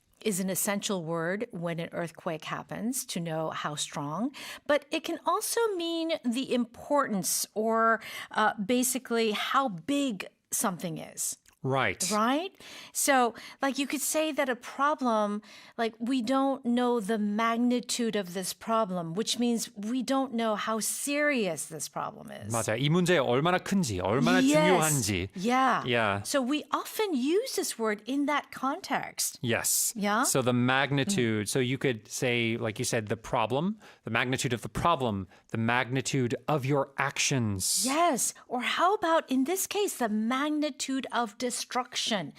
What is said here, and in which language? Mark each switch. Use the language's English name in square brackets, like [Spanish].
[English] is an essential word when an earthquake happens to know how strong, but it can also mean the importance or basically how big something is. Right. Right? So, like, you could say that a problem, like, we don't know the magnitude of this problem, which means we don't know how serious this problem is. [Korean] 맞아요. 이 문제 얼마나 큰지, 얼마나 중요한지. [English] Yeah. Yeah. So we often use this word in that context. Yes. Yeah? So the magnitude, so you could say, like you said, the problem, the magnitude of the problem, the magnitude of your actions. Yes. Or how about, in this case, the magnitude of destruction?